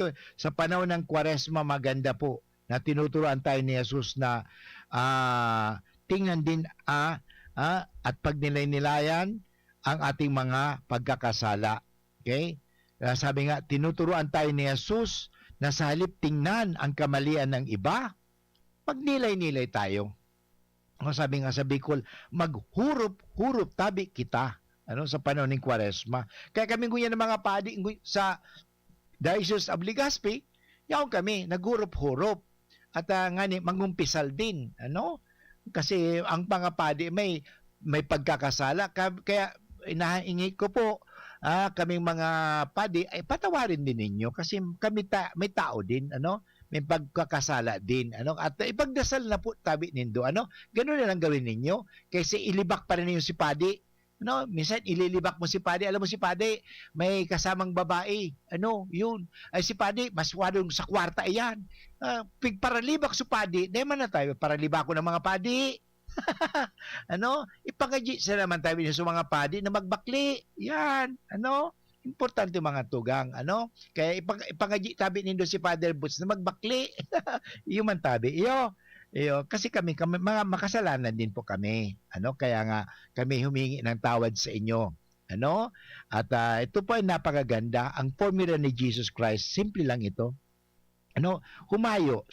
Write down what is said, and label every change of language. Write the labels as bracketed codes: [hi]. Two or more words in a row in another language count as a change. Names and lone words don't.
[tl] Sa panahon ng Kwaresma, maganda po na tinuturuan tayo ni Jesus na tingnan din at pagnilay-nilayan ang ating mga pagkakasala. [en] Okay? [tl] Sabi nga, tinuturuan tayo ni Jesus na sa halip tingnan ang kamalian ng iba, magnilay-nilay tayo. Sabi nga sa Bicol, [bik] maghurop-hurop tabi kita. [tl] Sa panahon ng Kwaresma. [bik] Kaya kami nguyan ng mga padi sa Diocese of Legazpi, yaon kami, naghurop-hurop. [tl] At mangumpisal din. Kasi ang mga padi may pagkakasala. Kaya inahingi ko po, kaming mga padi, ay patawarin din ninyo. Kasi kami may tao din. May pagkakasala din. At ipagdasal na po [bik] tabi nindo. [tl] Ganun na lang gawin ninyo. Kasi ilibak pa rin ninyo si padi. Minsan ililibak mo si padi. Alam mo si padi, may kasamang babae. Yun. Ay si padi, [bik] mas wadong sa kwarta yan. Paralibak si padi, di man na tayo, paralibak ko ng mga padi. Ipangaji sila naman tayo sa mga padi na magbakli. Yan. Importante mga tugang. Kaya ipangaji tabi nindo si Father Boots na magbakli. Iyo man tabi. Iyo. [tl] Kasi kami mga makasalanan din po kami. Kaya nga kami humingi ng tawad sa inyo. At ito po ay napakaganda. Ang formula ni Jesus Christ, simple lang ito. Humayo.